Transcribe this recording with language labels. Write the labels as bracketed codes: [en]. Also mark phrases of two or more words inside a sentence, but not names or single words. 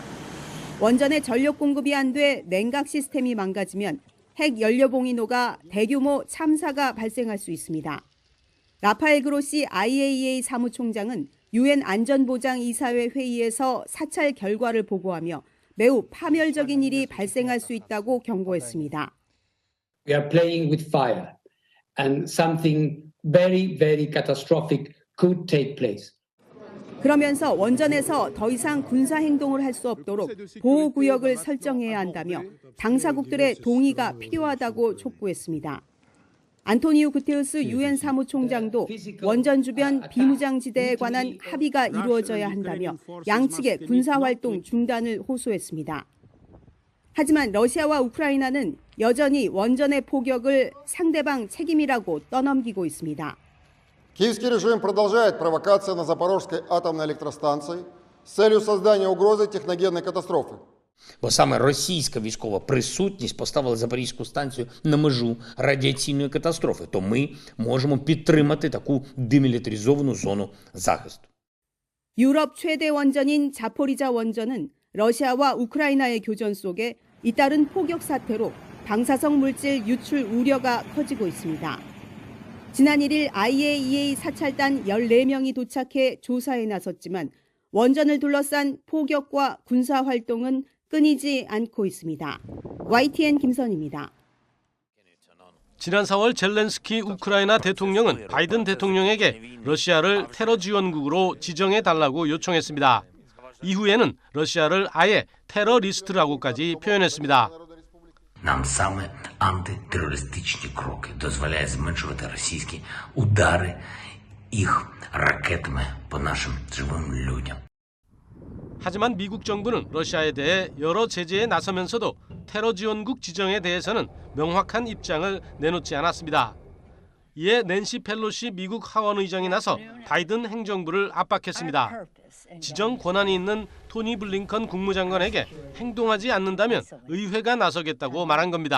[ko] 원전의 전력 공급이 안 돼 냉각 시스템이 망가지면 핵 연료봉이 녹아 대규모 참사가 발생할 수 있습니다. 라파엘 그로시 IAEA 사무총장은 유엔 안전보장이사회 회의에서 사찰 결과를 보고하며 매우 파멸적인 일이 발생할 수 있다고 경고했습니다. [en] We are playing with fire and something very, very catastrophic could take place. [ko] 그러면서 원전에서 더 이상 군사 행동을 할 수 없도록 보호구역을 설정해야 한다며 당사국들의 동의가 필요하다고 촉구했습니다. 안토니우 구테우스 유엔 사무총장도 원전 주변 비무장지대에 관한 합의가 이루어져야 한다며 양측의 군사활동 중단을 호소했습니다. 하지만 러시아와 우크라이나는 여전히 원전의 포격을 상대방 책임이라고 떠넘기고 있습니다. [ru] Киевский режим продолжает провокации на Запорожской атомной электростанции з целью создания угрозы техногенной катастрофы. [uk] Бо саме російська військова присутність поставила Запорізьку станцію на межу радіаційної катастрофи. То ми можемо підтримати таку демілітаризовану зону захисту. [ko] 유럽 최대 원전인 자포리자 원전은 러시아와 우크라이나의 교전 속에 잇따른 포격 사태로 방사성 물질 유출 우려가 커지고 있습니다. 지난 1일 IAEA 사찰단 14명이 도착해 조사에 나섰지만 원전을 둘러싼 포격과 군사 활동은 끊이지 않고 있습니다. YTN 김선입니다. 지난 4월 젤렌스키 우크라이나 대통령은 바이든 대통령에게 러시아를 테러 지원국으로 지정해달라고 요청했습니다. 이후에는 러시아를 아예 테러리스트라고까지 표현했습니다. [uk] Нам саме антитерористичні кроки дозволяють зменшувати російські удари їх ракетами по нашим живим людям. [ko] 하지만 미국 정부는 러시아에 대해 여러 제재에 나서면서도 테러 지원국 지정에 대해서는 명확한 입장을 내놓지 않았습니다. 이에 낸시 펠로시 미국 하원의장이 나서 바이든 행정부를 압박했습니다. 지정 권한이 있는 토니 블링컨 국무장관에게 행동하지 않는다면 의회가 나서겠다고 말한 겁니다.